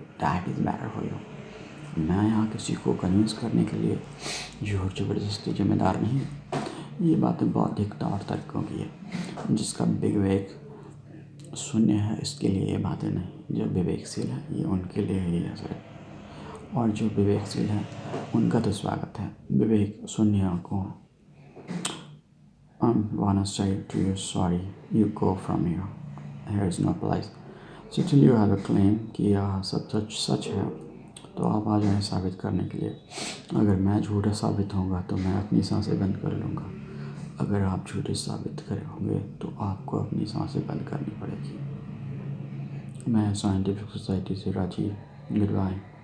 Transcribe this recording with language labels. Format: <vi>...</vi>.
<en>That is better for you.</en> <hi>मैं यहाँ किसी को कन्विंस करने के लिए जोर ज़बरदस्ती जिम्मेदार नहीं। ये बातें बौद्धिकता और तर्कों की है। जिसका विवेक शून्य है इसके लिए ये बातें नहीं। जो विवेकशील है ये उनके लिए ही है सर। और जो विवेकशील है उनका तो स्वागत है। विवेक शून्य को</hi> <en>wanna say to you sorry, you go from here, here is no place. So till you have a claim</en> <hi>कि यह सब सच है तो आप आ जाएं साबित करने के लिए। अगर मैं झूठा साबित होऊंगा तो मैं अपनी सांसें बंद कर लूँगा। अगर आप झूठे साबित करोगे तो आपको अपनी सांसें बंद करनी पड़ेगी। मैं साइंटिफिक सोसाइटी से राजीव, गुड बाय।</hi>